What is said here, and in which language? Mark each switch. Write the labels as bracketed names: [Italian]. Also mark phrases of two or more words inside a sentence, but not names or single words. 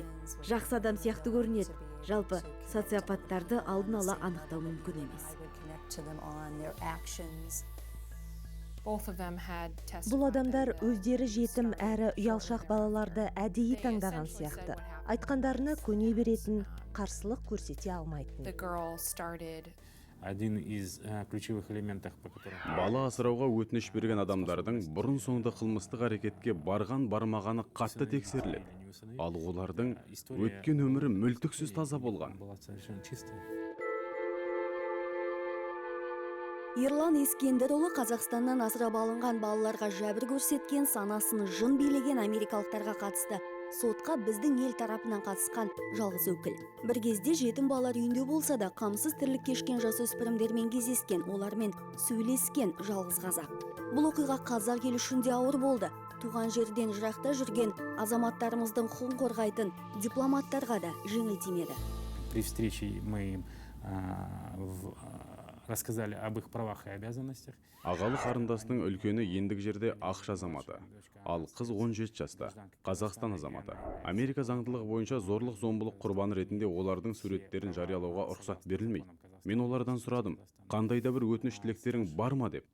[Kazakh] Жақсы адам сияқты көрінеді. Жалпы социопаттарды алдын ала анықтау мүмкін емес. Бұл адамдар өздері жетім әрі ұялшақ балаларды әдейі таңдаған сияқты. Айтқандарына көне беретін, қарсылық көрсете алмайтын. [Russian] Один из ключевых элементов, по которым... [Kazakh] Бала асырауға өтініш берген адамдардың бұрын соңды қылмыстық әрекетке бармағаны қатты тексеріледі. Ал олардың өткен өмірі мүлтіксіз таза болған. Ерлан Ескендірұлы Қазақстаннан асырап алынған балаларға жәбір көрсеткен, санасын жын билеген америкалықтарға қатысты сотқа біздің ел тарапынан қатысқан жалғыз өкіл. Бір кезде жетім балалар үйінде болса да, қамсыз тірлік кешкен жасөспірімдермен кездескен, олармен сөйлескен жалғыз қазақ. Бұл оқиға қазақ елі үшін де ауыр болды. Туған жерден жырақта жүрген азаматтарымыздың құқығын қорғайтын дипломаттарға да жеңіл тимеді. [Russian] При встрече мы им рассказали об их правах и обязанностях. [Kazakh] Ағалы қарындасының үлкені ендік жерде ақш азаматы, ал қыз 17 жаста, Қазақстан азаматы. Америка заңдылығы бойынша зорлық-зомбылық құрбаны ретінде олардың суреттерін жариялауға рұқсат берілмейді. Мен олардан сұрадым, қандай да бір өтініш тілектерің бар ма деп.